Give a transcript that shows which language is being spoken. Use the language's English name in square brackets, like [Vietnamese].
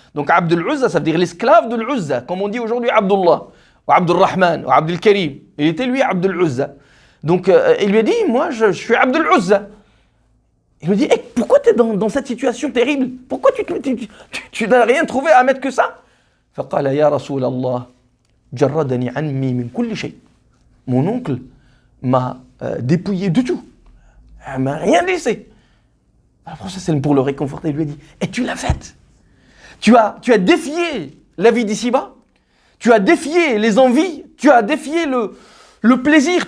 [French] Donc Abdul Uzza, ça veut dire l'esclave de l'Uzza, comme on dit aujourd'hui Abdullah, ou Abdul Rahman, ou Abdul Karim. Il était lui Abdul Uzza. Donc il lui a dit, moi je suis Abdul Uzza. Il lui dit, pourquoi tu es dans cette situation terrible? Pourquoi tu n'as rien trouvé à mettre que ça? [Arabic] فقال يا رسول الله جردني عمي من كل شيء. [French] Mon oncle m'a dépouillé de tout. Il m'a rien laissé. Alors ça, c'est pour le réconforter. Il lui a dit, et tu l'as faite. Tu as défié la vie d'ici-bas. Tu as défié les envies. Tu as défié le plaisir.